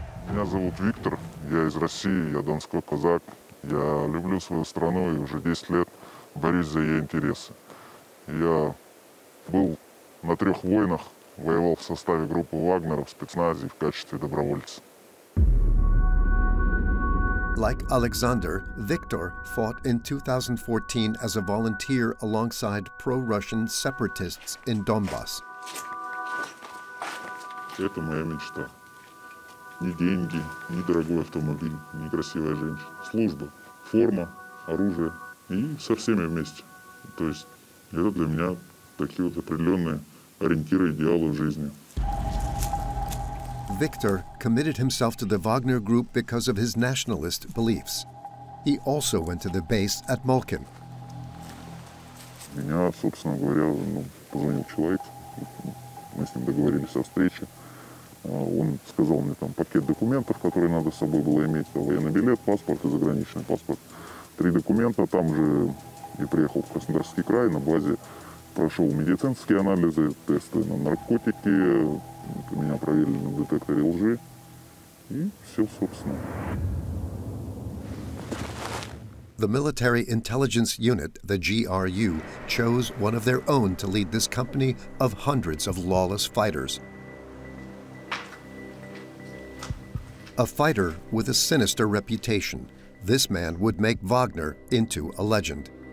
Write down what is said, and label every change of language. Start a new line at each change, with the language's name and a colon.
Russian: Меня зовут Виктор, я из России, я донской казак. Я люблю свою страну и уже 10 лет борюсь за ее интересы. Я был на 3 войнах, воевал в составе группы Вагнера в спецназе в качестве добровольца.
English: Like Alexander, Viktor fought in 2014 as a volunteer alongside pro-Russian separatists in Donbass.
Russian: Это моя мечта. Ни деньги, ни дорогой автомобиль, ни красивая женщина. Служба, форма, оружие и со всеми вместе. То есть это для меня такие вот определенные ориентиры, идеалы в жизни.
English: Viktor committed himself to the Wagner Group because of his nationalist beliefs. He also went to the base at Molkin.
Russian: Меня, собственно говоря, позвонил человек, мы с ним договорились о встрече. Он сказал мне там пакет документов, которые надо с собой было иметь, военный билет, паспорт и заграничный паспорт. 3 документа, там же я приехал в Краснодарский край, на базе прошел медицинские анализы, тесты на наркотики, меня проверили на детекторе лжи, и все, собственно.
English: The Military Intelligence Unit, the GRU, chose one of their own to lead this company of hundreds of lawless fighters. A fighter with a sinister reputation, this man would make Wagner into a legend.